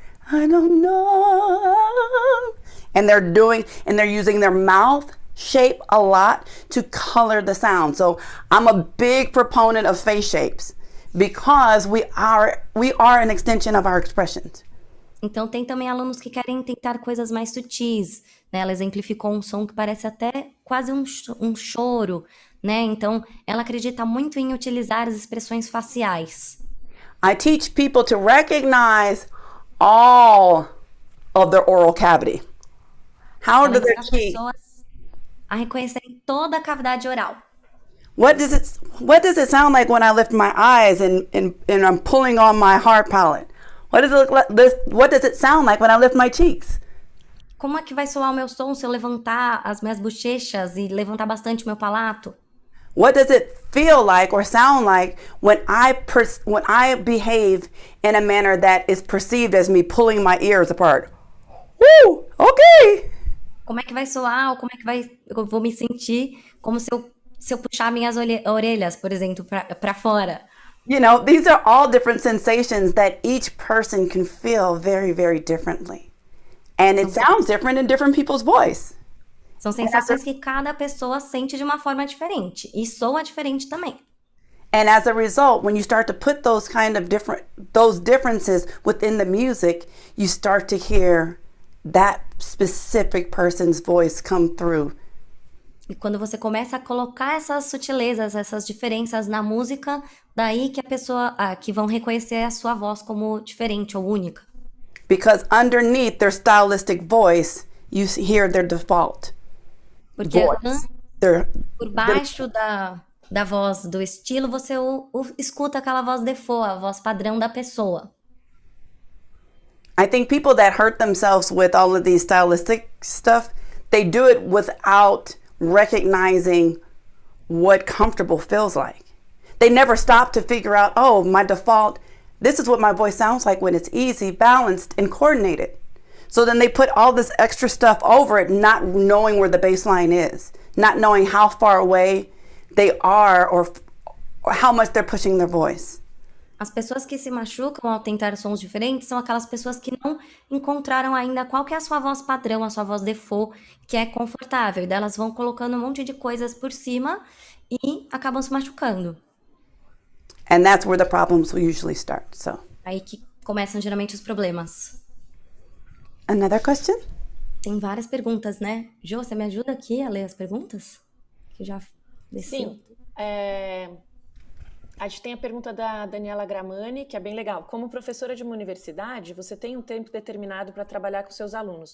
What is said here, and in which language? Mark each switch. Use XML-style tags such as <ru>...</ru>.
<en>I don't know. And they're using their mouth shape a lot to color the sound. So I'm a big proponent of face shapes because we are an extension of our expressions.</en> <pt>Então tem também alunos que querem tentar coisas mais sutis, né? Ela exemplificou um som que parece até quase um choro, né? Então ela acredita muito em utilizar as expressões faciais.</pt> <en>I teach people to recognize all of their oral cavity. How do their teeth?</en> <pt>Pessoas a reconhecerem toda a cavidade oral.</pt> <en>What does it sound like when I lift my eyes and I'm pulling on my heart palate? What does it sound like when I lift my cheeks?</en> <pt>Como é que vai soar o meu som se eu levantar as minhas bochechas e levantar bastante o meu palato?</pt> <en>What does it feel like or sound like when I behave in a manner that is perceived as me pulling my ears apart? Woo! Okay!</en> <pt>Como é que vai soar, ou como é que eu vou me sentir como se eu puxar minhas orelhas, por exemplo, para fora?</pt> <en>These are all different sensations that each person can feel very, very differently. And it sounds different in different people's voice.</en> <pt>São sensações que cada pessoa sente de uma forma diferente e soa diferente também.</pt> <en>And as a result, when you start to put those differences within the music, you start to hear that specific person's voice come through.</en> <pt>E quando você começa a colocar essas sutilezas, essas diferenças na música, daí que a pessoa que vão reconhecer a sua voz como diferente ou única.</pt> <en>because underneath their stylistic voice, you hear their default</en> <pt>Porque</pt> <en>voice. Their,</en> <pt>por baixo da voz do estilo, você escuta aquela voz default, a voz padrão da pessoa.</pt> <en>I think people that hurt themselves with all of these stylistic stuff, they do it without recognizing what comfortable feels like. They never stop to figure out, oh, my default, this is what my voice sounds like when it's easy, balanced, and coordinated. So then they put all this extra stuff over it, not knowing where the baseline is, not knowing how far away they are or how much they're pushing their voice.</en> <pt>As pessoas que se machucam ao tentar sons diferentes são aquelas pessoas que não encontraram ainda qual que é a sua voz padrão, a sua voz default, que é confortável. E daí elas vão colocando um monte de coisas por cima e acabam se machucando.</pt> <en>And that's where the problems will usually start. So,</en> <pt>Aí que começam geralmente os problemas.</pt> <en>another question?</en> <pt>Tem várias perguntas, né? Jo, você me ajuda aqui a ler as perguntas? Que eu já desci. Sim. A gente tem a pergunta da Daniela Gramani, que é bem legal. Como professora de uma universidade, você tem um tempo determinado para trabalhar com seus alunos.</pt>